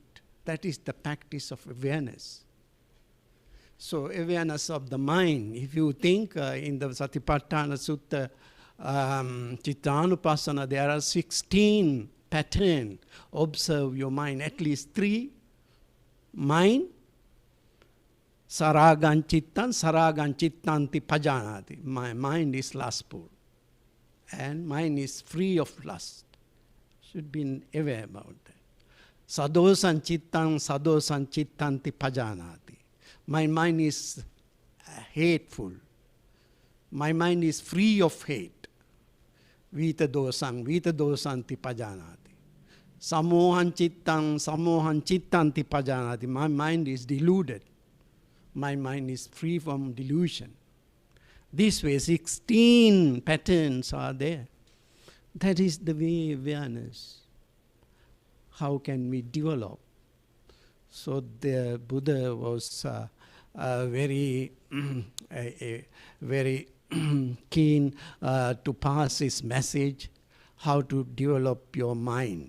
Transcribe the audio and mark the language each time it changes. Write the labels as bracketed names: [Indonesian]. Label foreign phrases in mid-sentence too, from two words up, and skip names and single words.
[English] That is the practice of awareness. So awareness of the mind. If you think in the Satipatthana Sutta, Chittanupassana, there are 16 patterns. Observe your mind. At least 3. Mind, [Pali] Saragan chittanti pajanati. [English] My mind is lustful. And mind is free of lust. Should be aware about that. [Pali] Sadosan chittanti pajanati. [English] My mind is hateful. My mind is free of hate. [Pali] Vita dosanti pajanati. Samohan chittanti pajanati. [English] My mind is deluded. My mind is free from delusion. This way, 16 patterns are there. That is the way awareness. How can we develop? So the Buddha was very keen to pass his message, how to develop your mind.